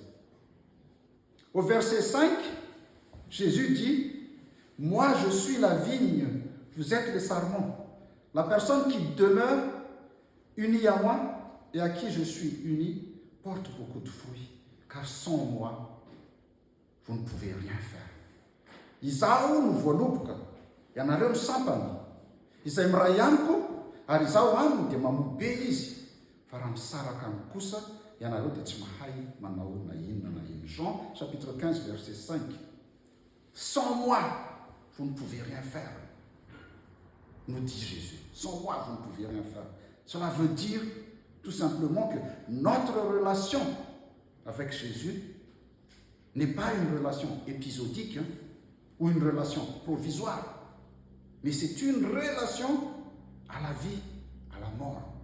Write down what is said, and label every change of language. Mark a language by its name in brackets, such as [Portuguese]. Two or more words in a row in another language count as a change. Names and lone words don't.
[French] Au verset 5, Jésus dit « Moi, je suis la vigne, vous êtes les sarments. La personne qui demeure unie à moi et à qui je suis uni porte beaucoup de fruits, car sans moi, vous ne pouvez rien faire. [Malagasy] » Izao no voalobaka, ianareo no sampany. Izay miray amiko, ary izao aminy dia mamobe izy. Fa raha misaraka aminy kosa, ianareo dia tsy mahay manao na inona na inona. [French] Jean chapitre 15 verset 5. Sans moi, vous ne pouvez rien faire, nous dit Jésus. Sans moi, vous ne pouvez rien faire. Cela veut dire tout simplement que notre relation avec Jésus n'est pas une relation épisodique ou une relation provisoire, mais c'est une relation à la vie, à la mort.